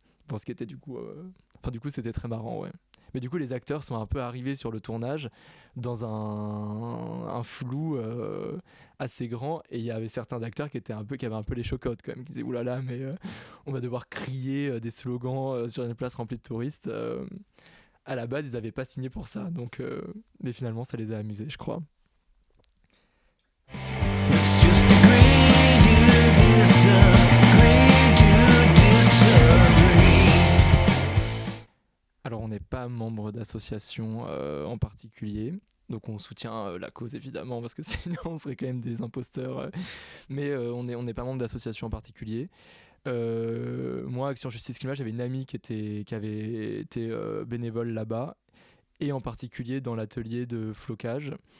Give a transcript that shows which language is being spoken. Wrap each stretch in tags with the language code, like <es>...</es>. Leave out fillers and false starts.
<fr>Pour ce qui était du coup c'était très marrant, ouais. Mais du coup les acteurs sont un peu arrivés sur le tournage dans un flou assez grand et il y avait certains acteurs qui avaient un peu les chocottes quand même, qui disaient oulala mais on va devoir crier des slogans sur une place remplie de touristes. À la base ils n'avaient pas signé pour ça, donc mais finalement ça les a amusés je crois.</fr> <en>Let's just agree to disagree to disagree.</en> <fr>Alors on n'est pas membre d'association en particulier, donc on soutient la cause évidemment parce que sinon on serait quand même des imposteurs, mais on n'est pas membre d'association en particulier. Moi, Action Justice Climat, j'avais une amie qui avait été bénévole là-bas et en particulier dans l'atelier de flocage.</fr>